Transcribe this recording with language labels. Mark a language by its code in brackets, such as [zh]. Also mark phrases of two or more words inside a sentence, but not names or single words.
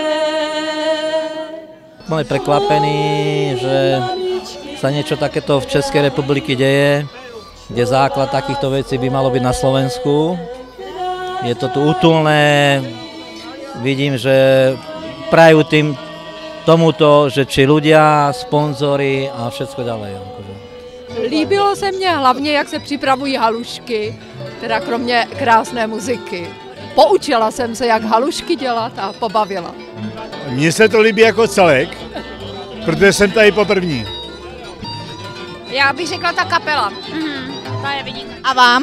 [sk] Sme prekvapení, že sa niečo takéto v Českej republike deje, kde základ takýchto vecí by malo byť na Slovensku. Je to tu útulné, vidím, že prajú tomuto, že či ľudia, sponzory a všetko ďalej. [cs] Líbilo se mně hlavně, jak se připravují halušky, teda kromě krásné muziky. Poučila jsem se, jak halušky dělat a pobavila. Mně se to líbí jako celek, protože jsem tady poprvní. Já bych řekla ta kapela. Ta je vynikající. A vám?